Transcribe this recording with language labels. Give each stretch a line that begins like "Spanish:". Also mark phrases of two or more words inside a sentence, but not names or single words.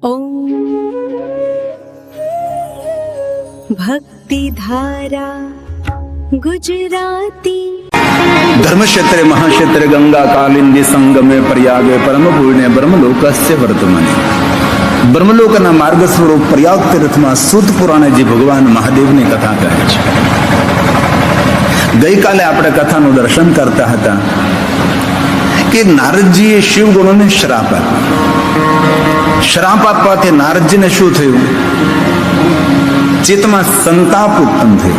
Sanskrit: ॐ भक्तिधारा गुजराती। धर्म क्षेत्रे महाक्षेत्रे गंगा कालिंदी संगमे प्रयागे परम पूर्णे ब्रह्मलोकस्य वर्तमाने ब्रह्मलोकना मार्ग स्वरूप प्रयाग तीर्थમાં
Gujarati: સૂત પુરાણે જે ભગવાન મહાદેવની કથા કહે છે। ગઈકાલે આપણે કથાનું દર્શન કરતા હતા કે નારદજીએ શિવ ગુણોને શ્રાપ આપ્યો। શ્રાપ આપવાથી નારદજીને શું થયું? ચિત્તમાં સંતાપ ઉત્પન્ન થયો।